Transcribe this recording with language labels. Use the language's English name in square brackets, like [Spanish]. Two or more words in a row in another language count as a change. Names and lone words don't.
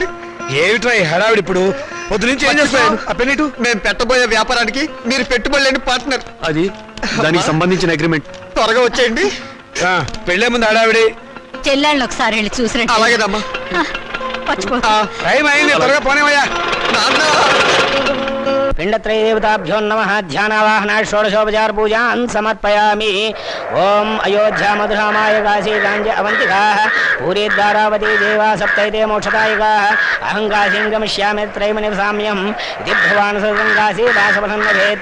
[Telugu] ఏమిట్రా ఈ హడావిడి? ఇప్పుడు పొద్దు నుంచి ఏం చేస్తాను? ఆ పెన్నిటు. మేము పెట్టబోయే వ్యాపారానికి మీరు పెట్టుబడి లేని పార్ట్నర్. అది దానికి సంబంధించిన అగ్రిమెంట్. త్వరగా వచ్చేయండి. పెళ్ళే ముందు హడావిడి. చెల్లెళ్ళని ఒకసారి వెళ్ళి చూసిరండి. అలాగేదమ్మా. టైం అయింది, త్వరగా పోనేవయ్యా. [Sanskrit] पिंडत्रयदेवताभ्यो नमः ध्यानावाहना षोडशोपचार पूजान् समर्पयामि। ओम अयोध्या मधुरामाय काशी गांज अवंतिकाः पूरी द्वारावती देवा सप्तैते मोक्षदायिकाः अहं काशीं गमिष्यामि त्रयमनिवसाम्यहम् इति भगवान् सर्वङ्काशी वासवनं भवेत्।